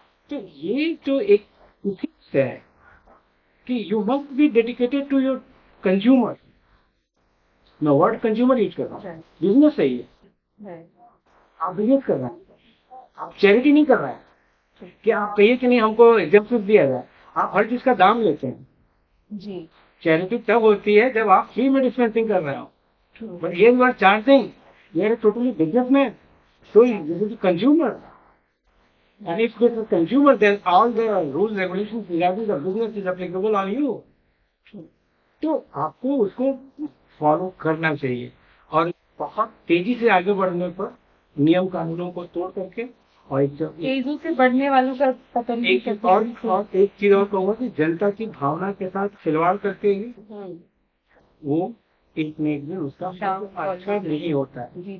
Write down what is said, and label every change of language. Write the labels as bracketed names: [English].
[Hindi] तो ये जो एक इथिक्स है कि [English] you must be dedicated to your consumer, [Hindi] मैं वर्ड कंज्यूमर यूज कर रहा हूँ, बिजनेस सही है, आप बिजनेस कर रहे हैं, आप चैरिटी नहीं कर रहे हैं कि आप कहिए कि नहीं हमको एग्जेम्पशन दिया जाए, आप हर चीज का दाम लेते हैं जी। चैरिटी तब होती है जब आप फ्री में डिस्पेंसिंग कर रहे हो, बट ये [English] you are charging, [Hindi] ये टोटली बिजनेस में, तो consumer [English] And if this is consumer, then all the rules regulations regarding the business is applicable on you. [Hindi] तो आपको उसको फॉलो करना चाहिए और बहुत तेजी से आगे बढ़ने पर नियम कानूनों को तोड़ करके और तेजी से बढ़ने वालों का पतन भी एक और एक चीज और कहूँगा कि जनता की भावना के साथ खिलवाड़ करके ही वो एक न एक दिन उसका अच्छा नहीं होता है।